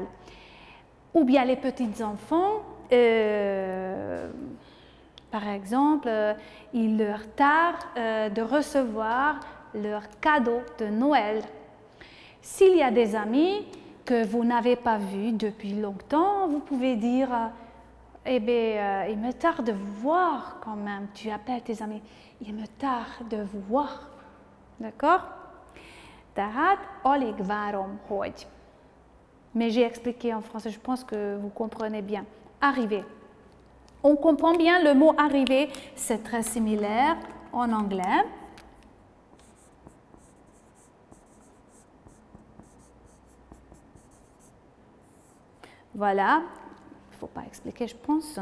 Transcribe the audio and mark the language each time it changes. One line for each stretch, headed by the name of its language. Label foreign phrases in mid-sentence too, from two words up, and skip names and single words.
French: Ou bien les petits-enfants, par exemple, il leur tarde de recevoir leur cadeau de Noël. S'il y a des amis que vous n'avez pas vus depuis longtemps, vous pouvez dire eh bien, il me tarde de vous voir quand même. Tu appelles tes amis, il me tarde de vous voir. D'accord?
Hungarian: Tehát alig várom, hogy.
French: Mais j'ai expliqué en français, je pense que vous comprenez bien. Arriver. On comprend bien le mot arriver, c'est très similaire en anglais. Voilà, il ne faut pas expliquer, je pense.